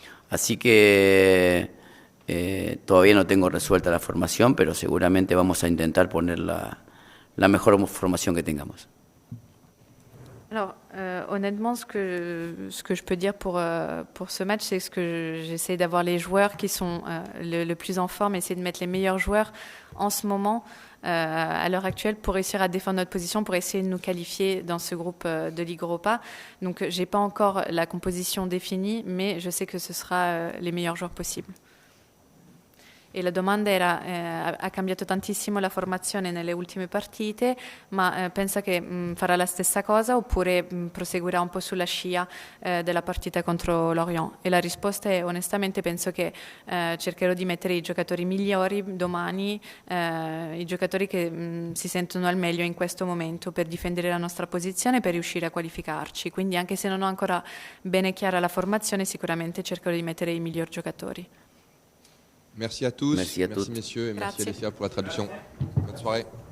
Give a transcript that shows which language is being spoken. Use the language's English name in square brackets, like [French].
[Spanish] Así que todavía no tengo resuelta la formación, pero seguramente vamos a intentar poner la mejor formación que tengamos. [French] Alors, honnêtement, ce que je peux dire pour ce match, c'est que j'essaie d'avoir les joueurs qui sont le plus en forme, essayer de mettre les meilleurs joueurs en ce moment, à l'heure actuelle, pour réussir à défendre notre position, pour essayer de nous qualifier dans ce groupe de Ligue Europa. Donc, j'ai pas encore la composition définie, mais je sais que ce sera les meilleurs joueurs possibles. [Italian] E la domanda era, ha cambiato tantissimo la formazione nelle ultime partite, ma pensa che farà la stessa cosa oppure proseguirà un po' sulla scia della partita contro l'Orient? E la risposta è, onestamente, penso che cercherò di mettere i giocatori migliori domani, i giocatori che si sentono al meglio in questo momento per difendere la nostra posizione e per riuscire a qualificarci. Quindi anche se non ho ancora bene chiara la formazione, sicuramente cercherò di mettere i migliori giocatori. [French] Merci à tous, Merci à toutes. messieurs, et merci [Italian] Grazie. [French] Alessia pour la traduction. Bonne soirée.